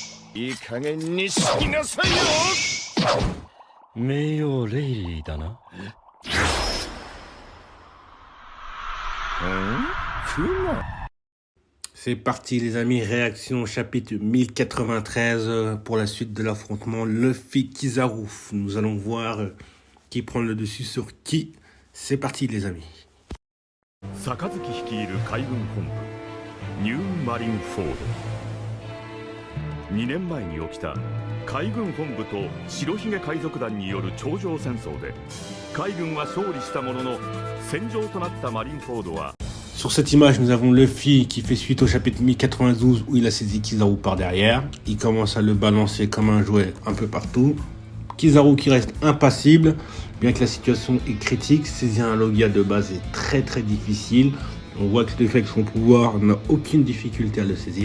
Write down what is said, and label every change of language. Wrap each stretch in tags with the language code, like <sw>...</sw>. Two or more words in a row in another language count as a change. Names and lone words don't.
<ja>いい加減にしなさいよ。名誉レイリーだな。</ja> <fr>C'est parti les amis, réaction au chapitre 1093 pour la suite de l'affrontement Luffy-Kizaru. Nous allons voir qui prend le dessus sur qui. C'est parti les amis.</fr> <ja>杯率いる海軍本部ニューマリンフォード。2年前に起きた海軍本部と白ひげ海賊団による頂上戦争で海軍は勝利したものの戦場となったマリンフォードは</ja> <fr>Sur cette image, nous avons Luffy qui fait suite au chapitre 1092 où il a saisi Kizaru par derrière. Il commence à le balancer comme un jouet un peu partout. Kizaru qui reste impassible, bien que la situation est critique. Saisir un Logia de base est très très difficile. On voit que Luffy avec son pouvoir n'a aucune difficulté à le saisir.</fr>